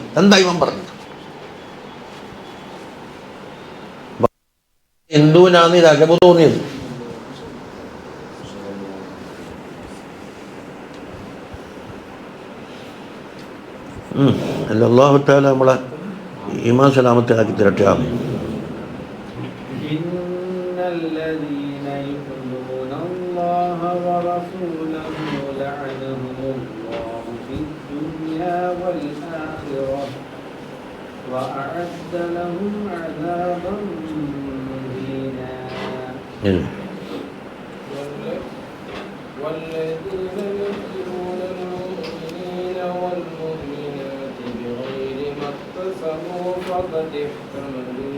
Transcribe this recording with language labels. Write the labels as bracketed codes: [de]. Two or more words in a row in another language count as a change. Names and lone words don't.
[ml] എന്താ ഇവൻ പറഞ്ഞു? ഹിന്ദുവിനാണ് ഇത് അജബ് തോന്നിയത്. [ar] الله تعالى [ml] നമ്മളെ ഈമാൻ സലാമത്തിലാക്കി തരട്ടെ. ആമീൻ. [ar] وأعد لهم عذابا مهينا. والذين يقتلون المؤمنين والمؤمنات بغير ما اكتسبوا فقد احتملوا